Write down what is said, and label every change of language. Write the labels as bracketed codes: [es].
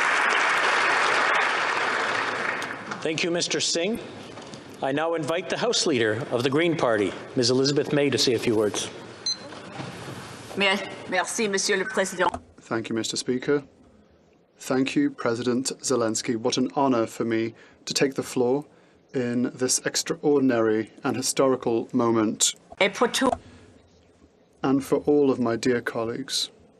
[en] Thank you, Mr. Singh. I now invite the House Leader of the Green Party, Ms. Elizabeth May, to say a few words. [fr] Merci, Monsieur le Président. [en] Thank you, Mr. Speaker. Thank you, President Zelenskyy. What an honor for me to take the floor in this extraordinary and historical moment. [fr] Et pour tout. [en] And for all of my dear colleagues.